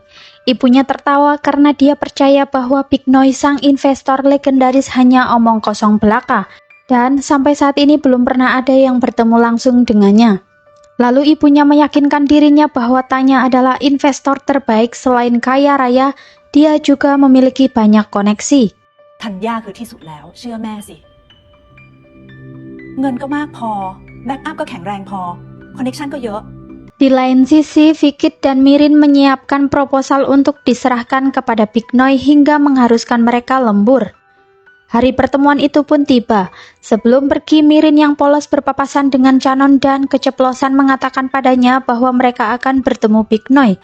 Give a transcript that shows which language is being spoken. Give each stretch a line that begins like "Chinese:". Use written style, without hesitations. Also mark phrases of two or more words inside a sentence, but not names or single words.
Indonesian: Ibunya tertawa karena dia percaya bahwa Big Noi sang investor legendaris hanya omong kosong belaka, dan sampai saat ini belum pernah ada yang bertemu langsung dengannya. Lalu ibunya meyakinkan dirinya bahwa Tanya adalah investor terbaik selain kaya raya, dia juga memiliki banyak koneksi.
Thai: ธัญญาคือที่สุดแล้วเชื่อแม่สิเงินก็มากพอแบ็กอัพก็แข็งแรงพอคอนเนคชั่นก็เยอะ
Indonesian: Di lain sisi, Vikit dan Mirin menyiapkan proposal untuk diserahkan kepada Big Noi hingga mengharuskan mereka lembur. Hari pertemuan itu pun tiba. Sebelum pergi, Mirin yang polos berpapasan dengan Canon dan keceplosan mengatakan padanya bahwa mereka akan bertemu Big Noi.